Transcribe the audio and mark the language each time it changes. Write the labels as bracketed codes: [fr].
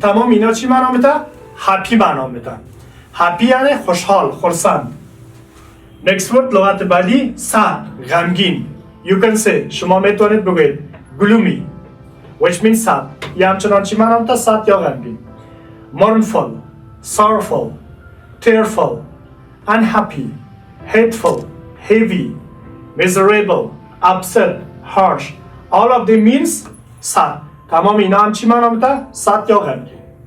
[fa] تمام اینا چی معنا میده؟ happy معنا میده. happy یعنی خوشحال، خرسند. [en] Next word [fa] لغت بعدی [en] sad غمگین. You can say [fa] شما میتونید بگوید [en] gloomy which means sad. [fa] یا همچنان چی معنا میده؟ sad یا غمگین. [en] mournful, sorrowful, tearful, unhappy, hateful, heavy, miserable, upset, harsh. All of them means sad. [fa] تمام اینا هم چی معنا میده؟ sad یا غمگین.